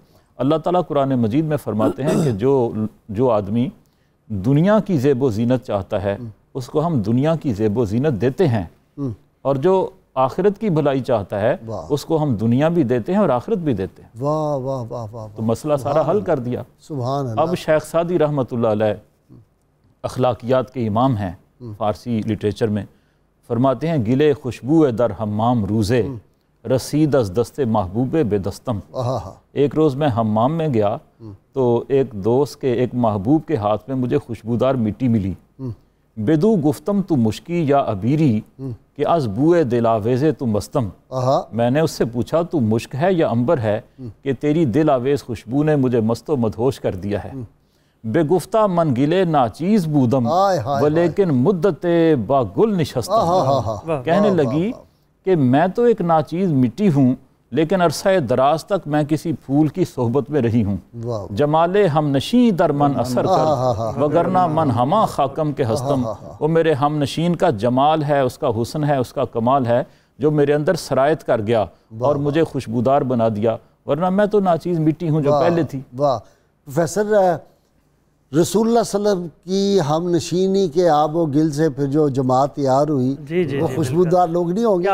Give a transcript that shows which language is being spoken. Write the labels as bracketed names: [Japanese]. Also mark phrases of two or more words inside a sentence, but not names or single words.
[Urdu] اللہ تعالیٰ قرآن مجید میں فرماتے ہیں کہ جو آدمی دنیا کی زیب و زینت چاہتا ہے اس کو ہم دنیا کی زیب و زینت دیتے ہیں، اور جو آخرت کی بھلائی چاہتا ہے اس کو ہم دنیا بھی دیتے ہیں اور آخرت بھی دیتے ہیں۔ واہ واہ واہ واہ، تو مسئلہ سارا حل کر دیا۔ [Arabic] سبحان اللہ۔ [Urdu] اب شیخ سعدی [Arabic] رحمۃ اللہ علیہ [Urdu] اخلاقیات کے امام ہیں فارسی لٹریچر میں، فرماتے ہیں [Persian] گلے خوشبو در حمام روزے رسید از دست محبوب بے دستم۔ [Urdu] ایک روز میں حمام میں گیا تو ایک دوست کے ایک محبوب کے ہاتھ میں مجھے خوشبودار مٹی ملی۔ [Persian] بدو گفتم تو مشکی یا عبیری کہ از بوئے دلاویز تو مستم۔ [Urdu] میں نے اس سے پوچھا تو مشک ہے یا عنبر ہے کہ تیری دل آویز خوشبو نے مجھے مست و مدہوش کر دیا ہے۔ [Persian] بے گفتہ من گلے ناچیز بودم ولیکن مدت با گل نشستم۔ [Urdu] کہنے لگی کہ میں تو ایک ناچیز مٹی ہوں لیکن عرصہ دراز تک میں کسی پھول کی صحبت میں رہی ہوں۔ [Persian] جمال ہم نشین در من اثر کر وگرنہ من ہما خاکم کے ہستم۔ [Urdu] وہ میرے ہم نشین کا جمال ہے، اس کا حسن ہے، اس کا کمال ہے جو میرے اندر سرایت کر گیا اور مجھے خوشبودار بنا دیا، ورنہ میں تو ناچیز مٹی ہوں جو پہلے تھی۔ واہ پروفیسر، رسول اللہ [Arabic] صلی اللہ علیہ وسلم [Urdu] کی ہم نشینی کے آب و گل سے پھر جو جماعت تیار ہوئی وہ خوشبودار لوگ نہیں ہوں گے؟